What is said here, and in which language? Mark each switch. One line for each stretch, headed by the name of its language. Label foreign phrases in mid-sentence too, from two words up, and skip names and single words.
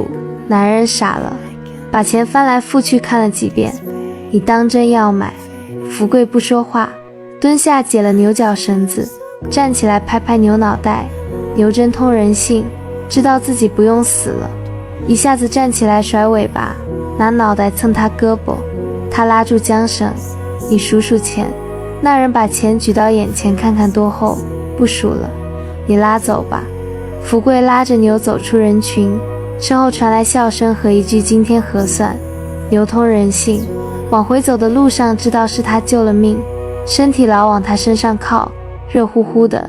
Chinese: 男人傻了，把錢翻來覆去看了幾遍，你當真要買？福貴不說話， 蹲下解了牛角繩子，站起來拍拍牛腦袋。牛真通人性，知道自己不用死了，一下子站起來甩尾巴，拿腦袋蹭他胳膊。他拉住韁繩，你數數錢。那人把錢舉到眼前看看多厚，不數了，你拉走吧。福貴拉着牛走出人群，身後傳來笑聲和一句今天核算。牛通人性，往回走的路上知道是他救了命，身體老往他身上靠，熱乎乎的。